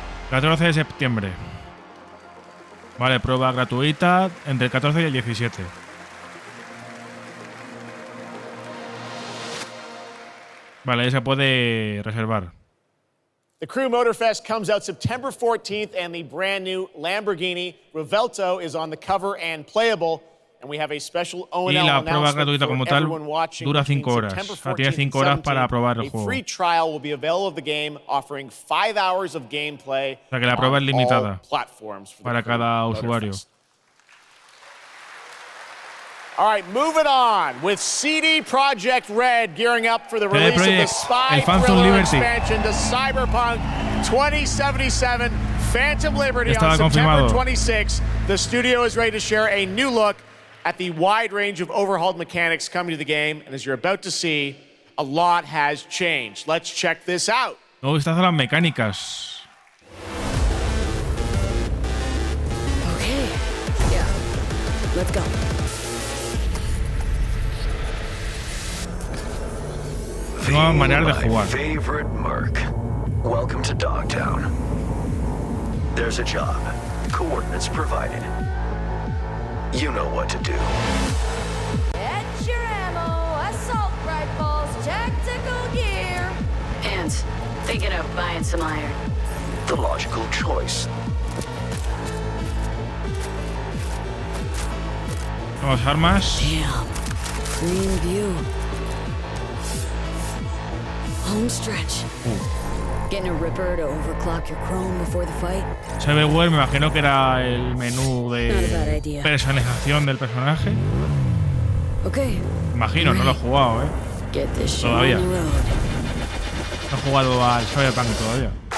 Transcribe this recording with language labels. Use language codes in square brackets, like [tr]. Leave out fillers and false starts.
[es] El 14 de septiembre. Vale, prueba gratuita entre el 14 y el 17. Vale, ahí se puede reservar. [en] The Crew Motorfest comes out September 14th, and the brand new Lamborghini Revuelto is on the cover and playable. And we have a special [es] Y la prueba gratuita como tal dura 5 horas. O sea, tiene 5 horas para probar el juego. [en] A free trial will be available of the game, offering 5 hours of gameplay. [es] O sea, que la prueba es limitada para cada usuario. [en] All right, moving on with CD Projekt Red gearing up for the release of the spy thriller expansion to Cyberpunk 2077 Phantom Liberty on September 26th. The studio is ready to share a new look at the wide range of overhauled mechanics coming to the game, and as you're about to see, a lot has changed. Let's check this out. [es] Nuevo vistazo a las mecánicas. [en] Let's go. [es] Nuevas maneras de jugar. [en] Favorite merc. Welcome to Dogtown. There's a job. Coordinates provided. You know what to do. Get your ammo, assault rifles, tactical gear. And thinking of buying some iron. The logical choice. [es] Nuevas armas. [en] Damn. Green view. Home stretch. Getting a ripper to overclock your chrome before the fight. [es] Se ve bueno, me imagino que era el menú de personalización del personaje. [en] Okay. [es] Imagino, no lo he jugado, todavía. No he jugado al Cyberpunk todavía.